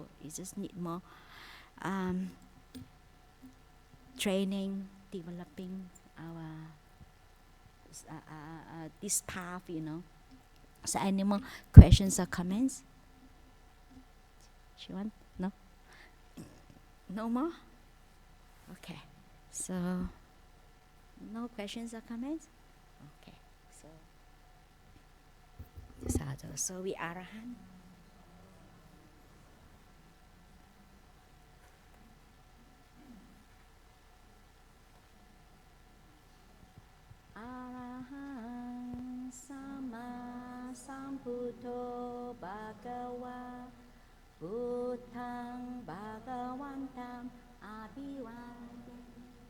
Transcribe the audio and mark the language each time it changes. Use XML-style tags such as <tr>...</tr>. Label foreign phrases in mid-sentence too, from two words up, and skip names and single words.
<en>You just need more training, developing our this path, So any more questions or comments? Shiwan? No? No more? Okay. So no questions or comments? Okay. So we Arahant.</en> <pi>Arahant Sama Sambuddho Bhagava Buddhang Bhagavantam Abhivadami</pi>